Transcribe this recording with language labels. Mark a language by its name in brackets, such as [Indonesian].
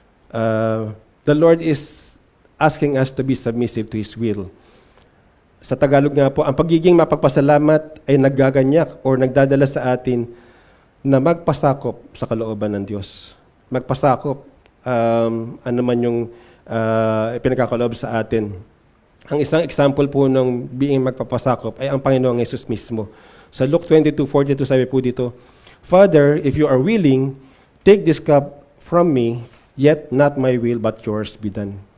[English] The Lord is asking us to be submissive to His will. [Filipino] Sa Tagalog nga po, ang pagiging mapagpasalamat ay naggaganyak or nagdadala sa atin na magpasakop sa kalooban ng Diyos. Magpasakop, ano man yung pinagkakaloob sa atin. Ang isang example po ng being magpapasakop ay ang Panginoong Yesus mismo. [English] Sa Luke 22:42 [Filipino] sabi po dito, [English] Father, if you are willing, take this cup from me, yet not my will but yours be done.